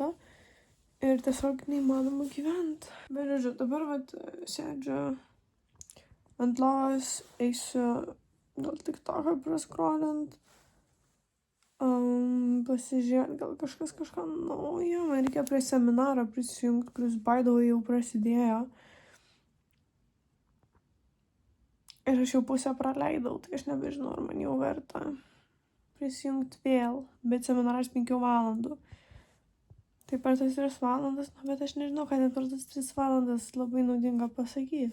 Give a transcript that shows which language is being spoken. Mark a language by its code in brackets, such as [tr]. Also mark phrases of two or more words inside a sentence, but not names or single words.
[lt] Ir tiesiog neįmanoma gyventi. Bet žodžiu, dabar sėdžiu ant lovos, eisiu gal TikToką praskrolint. Pasižiūrėti, gal kažką naujo. Man reikia prie seminaro prisijungti, kuris [en] by the way [lt] jau prasidėjo. Ir aš jau pusę praleidau, tai aš nebežinau, ar man jau verta prisijungti vėl. Bet seminaras 5 valandų. Tai per tas 3 valandas, bet aš nežinau, ką net per tas 3 valandas labai naudinga pasakys.